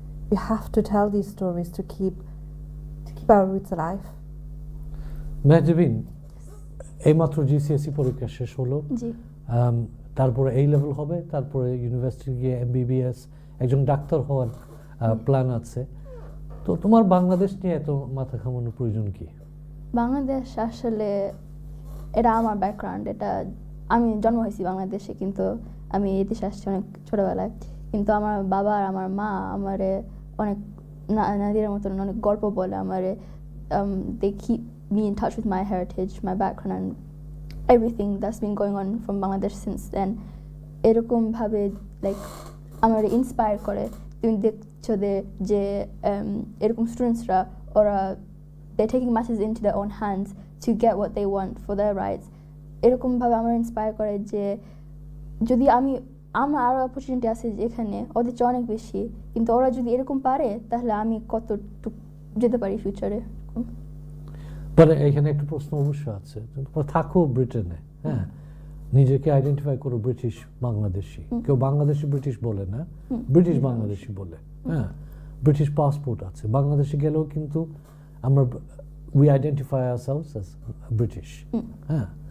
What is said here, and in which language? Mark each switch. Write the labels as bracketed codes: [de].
[en] We have to tell these stories to keep our roots alive. [bn] Mehjabin, এইমাত্র GCSE পরীক্ষা শেষ হলো, জি। তারপরে A level হবে, তারপরে ইউনিভার্সিটি গিয়ে MBBS একজন ডাক্তার হওয়ার প্ল্যান আছে। তো তোমার বাংলাদেশ নিয়ে এত মাথা ঘামানোর প্রয়োজন কি? বাংলাদেশ আসলে এটা আমার ব্যাকগ্রাউন্ড, এটা আমি জন্ম হয়েছি বাংলাদেশে, কিন্তু আমি এই দেশে আসছি অনেক ছোটোবেলায়। কিন্তু আমার বাবা আর আমার মা আমারে অনেক নাদিরের মতন অনেক গল্প বলে আমারে। [en] They keep me in touch with my heritage, my background and everything that's been going on from Bangladesh since then. [bn] এরকমভাবে লাইক আমার ইন্সপায়ার করে। [en] তুমি দেখছো যে এরকম স্টুডেন্টসরা ওরা they're taking matters into their own hands to get what they want for their rights. [bn] এরকমভাবে আমার ইন্সপায়ার করে যে যদি আমার আরও অপরচুনিটি আছে এখানে, ওদের চেয়ে অনেক বেশি, কিন্তু ওরা যদি এরকম পারে তাহলে আমি কতটুকু যেতে পারি ফিউচারে। মানে এখানে একটা প্রশ্ন অবশ্য আছে, তোমরা থাকো ব্রিটেনে, হ্যাঁ, নিজেকে আইডেন্টিফাই করো ব্রিটিশ বাংলাদেশি, কেউ বাংলাদেশি ব্রিটিশ বলে না, ব্রিটিশ বাংলাদেশি বলে, হ্যাঁ, ব্রিটিশ পাসপোর্ট আছে, বাংলাদেশে গেলেও কিন্তু আমরা উই আইডেন্টিফাই আওরসেলভস অ্যাজ ব্রিটিশ, হ্যাঁ।